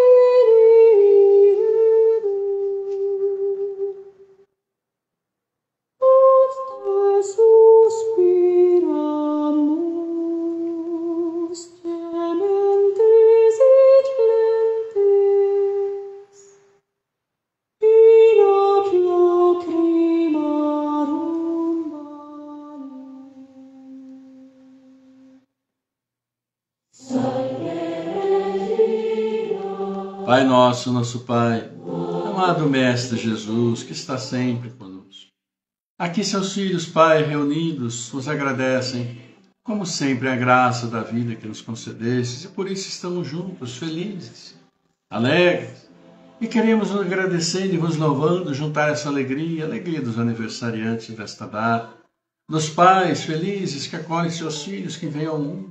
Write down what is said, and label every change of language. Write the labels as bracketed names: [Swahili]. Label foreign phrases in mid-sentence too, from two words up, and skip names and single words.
[Latin] Filii, ad te suspiramus, gementis et flentes, in ac lacrimarum vale. [Portuguese] Pai nosso, nosso Pai, amado Mestre Jesus, que está sempre conosco. Aqui seus filhos, Pai, reunidos, vos agradecem, como sempre, a graça da vida que nos concedestes, e por isso estamos juntos, felizes, alegres, e queremos nos agradecendo e vos louvando, juntar essa alegria, a alegria dos aniversariantes desta data, dos pais felizes que acolhem seus filhos que vêm ao mundo.